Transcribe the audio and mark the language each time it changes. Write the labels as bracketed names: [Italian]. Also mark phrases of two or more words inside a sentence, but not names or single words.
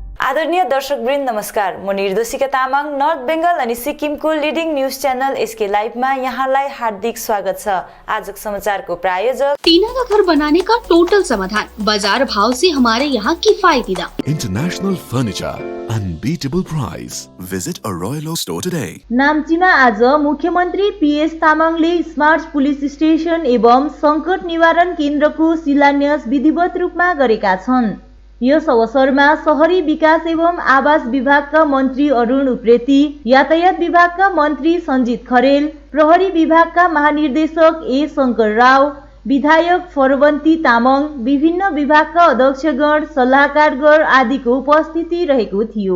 [Nepali] आदरणीय दर्शकवृन्द नमस्कार। म निर्दोषिका तामाङ नर्थ बेंगल अनि सिक्किमको [English] leading news channel [Nepali] एसके लाइभमा यहाँलाई हार्दिक स्वागत छ। आजको समाचारको प्रायोजक [Hindi] टीना का घर बनाने का टोटल समाधान, बाजार भाव से हमारे यहाँ किफायती दाम, [English] International furniture, unbeatable price. Visit a Royal Oak store today. [Nepali] नाम्चीमा आज मुख्यमन्त्री पीएस तामाङले [English] smart police station [Nepali] एवं संकट निवारण केन्द्रको शिलान्यास विधिवत रूपमा गरेका छन्। यस अवसरमा शहरी विकास एवं आवास विभागका मन्त्री अरुण उप्रेती, यातायात विभागका मन्त्री सञ्जित खरेल, प्रहरी विभागका महानिर्देशक ए शंकर राव, विधायक फरवन्ती तामाङ, विभिन्न विभागका अध्यक्षगण, सल्लाहकारगण आदिको उपस्थिति रहेको थियो।